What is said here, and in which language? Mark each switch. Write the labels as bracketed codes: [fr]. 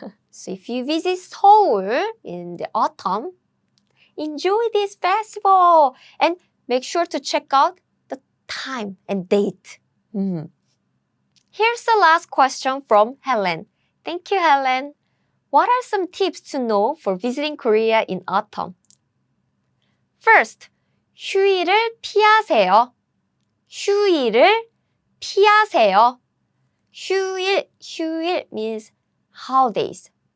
[en] So if you visit Seoul in the autumn, enjoy this festival and make sure to check out the time and date. Here's the last question from Helen. Thank you, Helen. What are some tips to know for visiting Korea in autumn? [ko] First, 휴일을 피하세요. 휴일을 피하세요. [en] 휴일 means holidays.